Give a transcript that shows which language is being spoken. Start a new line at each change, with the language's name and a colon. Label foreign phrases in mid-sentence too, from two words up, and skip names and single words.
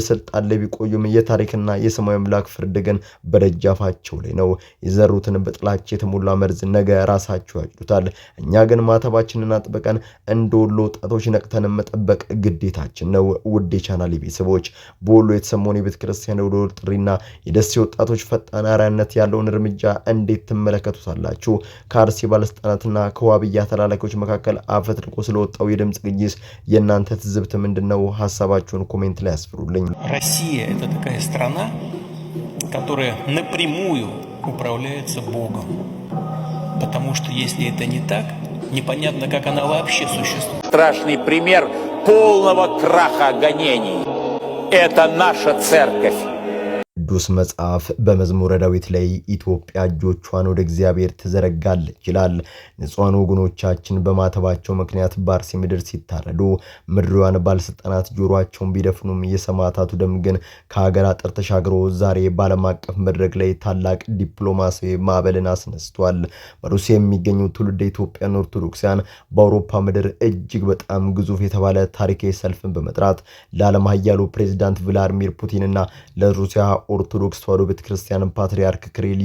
Amharic: ስልጣን ላይ ቢቆዩም የታሪክና የሰማያዊ አምላክ ፍርድ ግን በደጃፋቸው ላይ ነው። የዘሩትን በጥላቻ የተሞላ መርዝ ነገ ራሳቸው ያጭዱታል። እኛ ግን ማተባችንን አጥብቀን እንደ ወሎ ወጣቶች ነቅተን መጠበቅ ግዴታችን ነው። ውድ የቻናሌ ቤተሰቦች፣ በወሎ የተሰማውን የቤተ ክርስቲያን የደውል ጥሪና የደሴ ወጣቶች ፈጣን አርአያነት ያለውን እርምጃ እንዴት ትመለከቱታላችሁ? ከአርሲ ባለስልጣናትና ከዋብያ ተላላኪዎች መካከል አፈትልቆ ስለወጣው የድምጽ ግጂስ የእናንተ ትዝብት ምንድነው? ሐሳባችሁን ኮሜንት ላይ ያስፍሩልኝ።
Russian: Россия — это такая страна, которая напрямую управляется Богом. Потому что если это не так, непонятно, как она вообще существует. Страшный пример полного краха гонений. Это наша церковь.
Amharic: ቅዱስ መጽሐፍ በመዝሙረ ዳዊት ላይ ኢትዮጵያ እጆቿን ወደ እግዚአብሔር ትዘረጋለች ይላል። ንጹሃን ወገኖቻችን በማተባቸው ምክንያት በአርሲ ምድር ሲታረዱ ምድሯን ባለስልጣናት ጆሮአቸውን ቢደፍኑም የሰማዕታቱ ደም ግን ከሀገር አጥር ተሻግሮ ዛሬ በዓለም አቀፍ መድረክ ላይ ታላቅ ዲፕሎማሲያዊ ማዕበልን አስነስቷል። በሩሲያ የሚገኙ ትውልደ ኢትዮጵያን ኦርቶዶክሳውያን በአውሮፓ ምድር እጅግ በጣም ግዙፍ የተባለ ታሪካዊ ሰልፍን በመጥራት ለዓለም ኃያሉ ፕሬዝዳንት ቭላድሚር ፑቲንና ለሩሲያ ኦርቶዶክስ ተዋሕዶ ቤተክርስቲያን ፓትርያርክ ክሪል